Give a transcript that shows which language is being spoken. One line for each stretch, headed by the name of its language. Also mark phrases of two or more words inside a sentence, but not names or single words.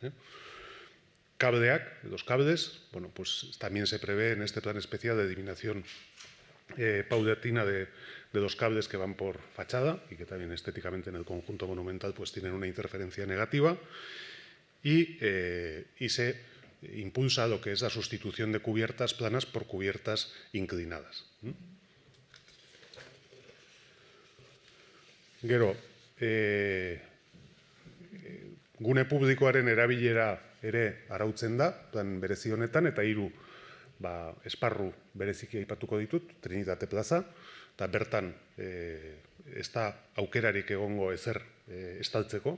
Spanish: Cableak, los cables, bueno, pues también se prevé en este plan especial de eliminación paulatina de los cables que van por fachada y que también estéticamente en el conjunto monumental pues tienen una interferencia negativa, y se impulsa lo que es la sustitución de cubiertas planas por cubiertas inclinadas.
Basque: Gero, gune publikoaren erabilera ere arautzen da, plan berezi honetan, eta 3 esparru bereziki aipatuko ditut, Trinitate plaza, eta bertan ez da aukerarik egongo ezer estaltzeko.